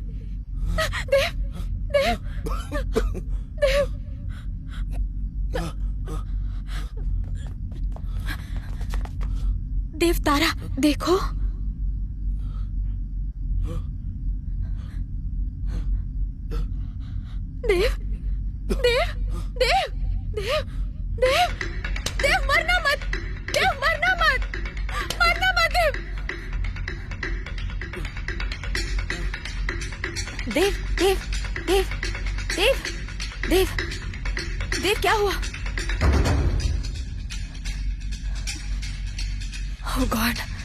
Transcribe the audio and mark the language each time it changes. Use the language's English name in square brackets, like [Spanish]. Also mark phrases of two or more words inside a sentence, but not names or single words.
[Hindi] देव देव देव देव देव तारा देखो। देव देव देव देव देव देव मरना मत, देव मरना मत, मरना मत देव। देव देव देव देव देव देव क्या हुआ? [English] Oh God!